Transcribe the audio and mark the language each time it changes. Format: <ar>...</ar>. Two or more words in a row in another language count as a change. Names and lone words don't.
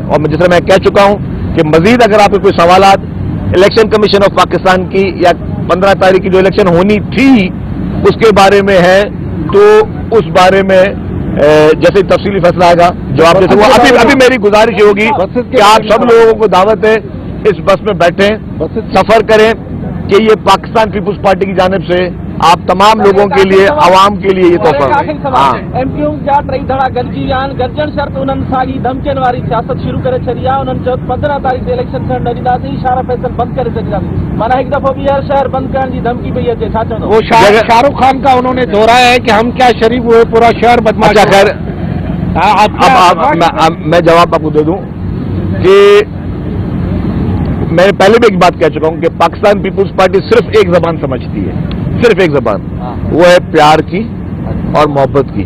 <ur>اور جس طرح میں کہہ چکا ہوں کہ مزید اگر آپ کے کوئی سوالات الیکشن کمیشن آف پاکستان کی یا 15 تاریخ کی جو الیکشن ہونی تھی اس کے بارے میں ہے تو اس بارے میں جیسے تفصیلی فیصلہ آئے گا جواب دے سکوں. ابھی میری گزارش ہوگی کہ آپ سب لوگوں کو دعوت ہے اس بس میں بیٹھیں، سفر کریں، کہ یہ پاکستان پیپلز پارٹی کی جانب سے آپ تمام لوگوں کے لیے، عوام کے لیے یہ تحفہ ہے.</ur> <sd>ایم کیو جا ٹئی دھڑا گڏجي ويا آهن. گڏجڻ شرط انهن ساڳي دھمڪين واري سياست شروع ڪري ڇڏي आहे. انهن چيو 15 تاريخ تي اليڪشن ٿيڻ نه ڏينداسين، اشاره فيصل بند ڪري ڇڏينداسين. مانا هڪ دفعو ٻيهر شهر بند ڪرڻ جي دھمڪي پئي اچي. ڇا چوندو؟</sd> <ur>وہ شاہ رخ خان کا انہوں نے دہرایا ہے کہ ہم کیا شریف ہوئے، پورا شہر بدماش. اچھا خیر، اب میں جواب آپ کو دے دوں کہ میں پہلے بھی ایک بات کہہ چکا ہوں کہ پاکستان پیپلز پارٹی صرف ایک زبان سمجھتی ہے، صرف ایک زبان، وہ ہے پیار کی اور محبت کی.</ur>